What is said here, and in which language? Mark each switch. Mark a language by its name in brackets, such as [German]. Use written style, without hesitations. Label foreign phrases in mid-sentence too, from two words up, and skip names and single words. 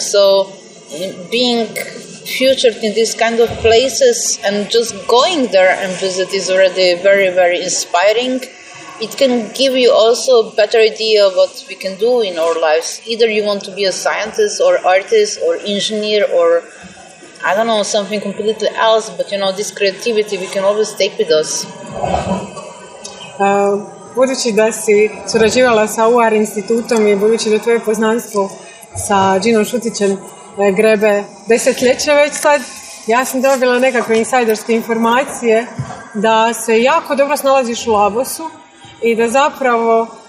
[English] So being featured in these kind of places and just going there and visit is already very, very inspiring. It can give you also a better idea of what we can do in our lives. Either you want to be a scientist or artist or engineer or, I don't know, something completely else, but this creativity we can always take with us. [Croatian] Budući da si surađivala sa UR Institutom i budući da tvoje poznanstvo sa Džinom Šutićem grebe desetljeće već sad, ja sam dobila nekakve insajderske informacije da se jako dobro snalaziš u Labosu i da zapravo